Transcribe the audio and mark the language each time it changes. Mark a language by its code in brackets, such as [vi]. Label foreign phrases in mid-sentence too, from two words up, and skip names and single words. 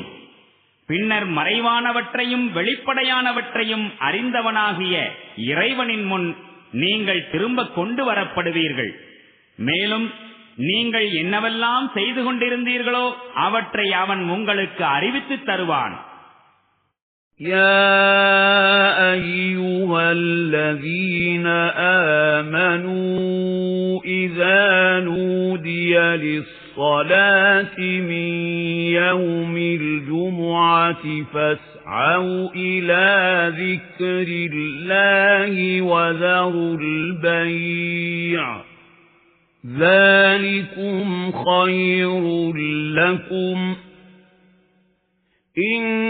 [ta] பின்னர் மறைவானவற்றையும் வெளிப்படையானவற்றையும் அறிந்தவனாகிய இறைவனின் முன் நீங்கள் திரும்ப கொண்டு வரப்படுவீர்கள். மேலும் நீங்கள் என்னவெல்லாம் செய்து கொண்டிருந்தீர்களோ அவற்றை அவன் உங்களுக்கு அறிவித்துத் தருவான். [ar] يَا أَيُّهَا الَّذِينَ آمَنُوا إِذَا نُودِيَ لِلصَّلَاةِ مِنْ يَوْمِ الْجُمُعَةِ فَاسْعَوْا إِلَى ذِكْرِ اللَّهِ وَذَرُوا الْبَيْعَ ذَلِكُمْ خَيْرٌ لَكُمْ إِن